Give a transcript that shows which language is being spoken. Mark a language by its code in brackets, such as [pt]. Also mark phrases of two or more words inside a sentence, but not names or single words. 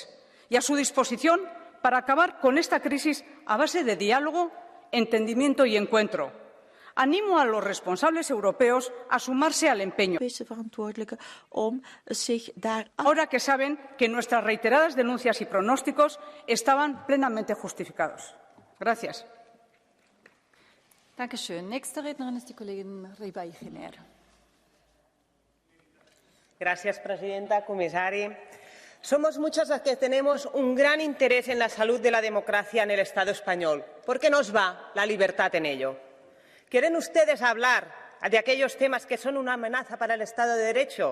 [es] Y a su disposición para acabar con esta crisis a base de diálogo, entendimiento y encuentro. Animo a los responsables europeos a sumarse al empeño. Ahora que saben que nuestras reiteradas denuncias y pronósticos estaban plenamente justificados. Gracias. [de] Dankeschön. Nächste Rednerin ist die Kollegin Ribai-Giner. [es] Gracias, presidenta, comisari. Somos muchas las que tenemos un gran interés en la salud de la democracia en el Estado español, porque nos va la libertad en ello. Quieren ustedes hablar de aquellos temas que son una amenaza para el Estado de Derecho.